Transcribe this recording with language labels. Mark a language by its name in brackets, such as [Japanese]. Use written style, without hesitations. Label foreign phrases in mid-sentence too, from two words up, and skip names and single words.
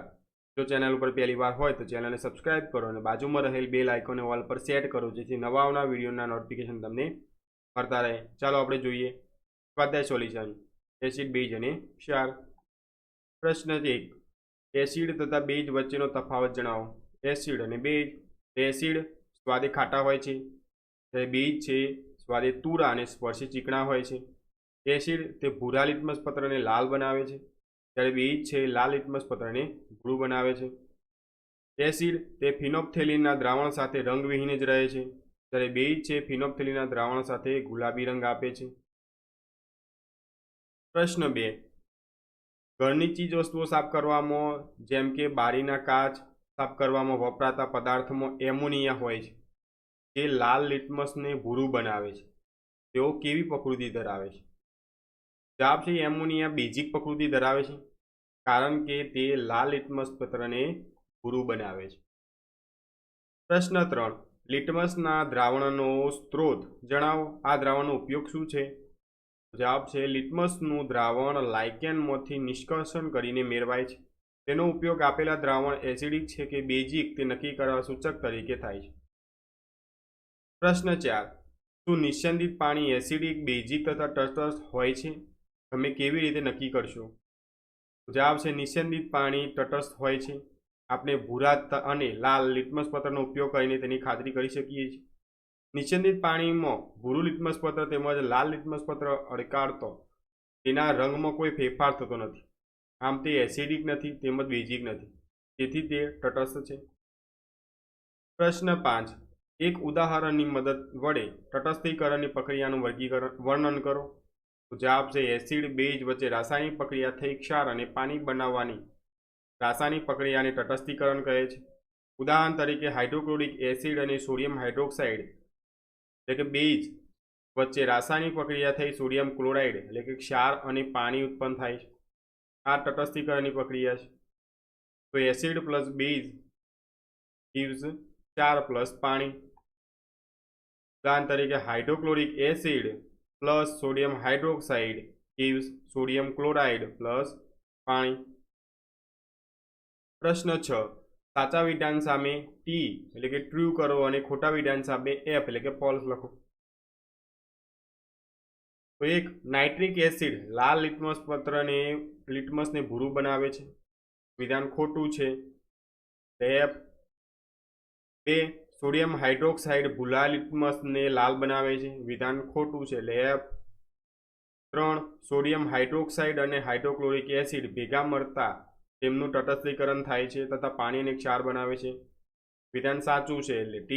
[Gujarati] જો ચેનલ ઉપર પહેલી વાર હોય તો ચેનલને સબસ્ક્રાઇબ કરો અને બાજુમાં રહેલ બેલ આઇકોનને ઓલ પર સેટ કરો જેથી નવા આવનાર વિડીયોના નોટિફિકેશન તમને મળતા રહે। ચાલો આપણે જોઈએ સ્વાધ્યાય સોલ્યુશન એસિડ બેઝ અને ક્ષાર। પ્રશ્ન 1 એસિડ તથા બેઝ વચ્ચેનો તફાવત જણાવો। એસિડ અને બેઝ। એસિડ સ્વાદે ખાટા હોય છે, ત્યારે બીજ છે સ્વાદે તુરા અને સ્પર્શી ચીકણા હોય છે। એસિડ તે ભૂરા લિટમસ પત્રને લાલ બનાવે છે, ત્યારે બીજ છે લાલ લિટમસ પત્રને ભૂરૂ બનાવે છે। એસિડ તે ફિનોપ્થેલિનના દ્રાવણ સાથે રંગવિહીન જ રહે છે, ત્યારે બીજ છે ફિનોપ્થેલિનના દ્રાવણ સાથે ગુલાબી રંગ આપે છે। પ્રશ્ન 2 ઘરની ચીજ વસ્તુઓ સાફ કરવામાં જેમ કે બારીના કાચ સાફ કરવામાં વપરાતા પદાર્થમાં એમોનિયા હોય છે, જે લાલ લિટમસ ને ભૂરૂ બનાવે છે। તેઓ કેવી પ્રકૃતિ ધરાવે છે? જવાબ છે એમોનિયા બેઝિક પ્રકૃતિ ધરાવે છે, કારણ કે તે લાલ લિટમસ પત્રને ભૂરૂ બનાવે છે। પ્રશ્ન 3 લિટમસના દ્રાવણનો સ્ત્રોત જણાવો। આ દ્રાવણનો ઉપયોગ શું છે? જવાબ છે લિટમસનું દ્રાવણ લાઇકેનમાંથી નિષ્કર્ષણ કરીને મેળવાય છે। તેનો ઉપયોગ આપેલા દ્રાવણ એસિડિક છે કે બેઝિક તે નક્કી કરવા સૂચક તરીકે થાય છે। પ્રશ્ન 4 શું નિસ્યંદિત પાણી એસિડિક બેઝિક તથા તટસ્થ હોય છે? તમે કેવી રીતે નક્કી કરશો? જવાબ છે નિસ્યંદિત પાણી તટસ્થ હોય છે। આપણે ભૂરા અને લાલ લિટમસ પત્રનો ઉપયોગ કરીને તેની ખાતરી કરી શકીએ છીએ। નિસ્યંદિત પાણીમાં ભૂરૂ લિટમસ પત્ર તેમજ લાલ લિટમસ પત્ર અડકાડતા તેના રંગમાં કોઈ ફેરફાર થતો નથી। આમ તે એસિડિક નથી તેમજ બેઝિક નથી, તેથી તે તટસ્થ છે। પ્રશ્ન 5 એક ઉદાહરણની મદદ વડે તટસ્થીકરણની પ્રક્રિયાનું વર્ણન કરો। તો જવાબ છે એસિડ બેઝ વચ્ચે રાસાયણિક પ્રક્રિયા થઈ ક્ષાર અને પાણી બનાવવાની રાસાયણિક પ્રક્રિયાને તટસ્થીકરણ કહે છે। ઉદાહરણ તરીકે હાઇડ્રોક્લોરિક એસિડ અને સોડિયમ હાઇડ્રોક્સાઇડ એટલે કે બેઝ વચ્ચે રાસાયણિક પ્રક્રિયા થઈ સોડિયમ ક્લોરાઇડ એટલે કે ક્ષાર અને પાણી ઉત્પન્ન થાય છે। આ તટસ્થીકરણની પ્રક્રિયા છે। તો એસિડ પ્લસ બેઝ gives ક્ષાર પ્લસ પાણી। ઉદાહરણ તરીકે હાઇડ્રોક્લોરિક એસિડ પ્લસ સોડિયમ હાઇડ્રોક્સાઇડ gives સોડિયમ ક્લોરાઇડ પ્લસ પાણી। પ્રશ્ન 6 સાચા વિધાન સામે ટી એટલે કે ટ્રુ કરો અને ખોટા વિધાન સામે એફ એટલે કે ફોલ્સ લખો। તો એક નાઇટ્રિક એસિડ લાલ લિટમસ ને ભૂરૂ બનાવે છે, વિધાન ખોટું છે એફ। 2 સોડિયમ હાઇડ્રોક્સાઇડ ભૂરા લિટમસ ને લાલ બનાવે છે, વિધાન ખોટું છે એફ। 3 સોડિયમ હાઇડ્રોક્સાઇડ અને હાઇડ્રોક્લોરિક એસિડ ભેગા મળતા તેમનું તટસ્થીકરણ થાય છે તથા પાણીને ક્ષાર બનાવે છે, વિધાન સાચું છે એટલે ટી।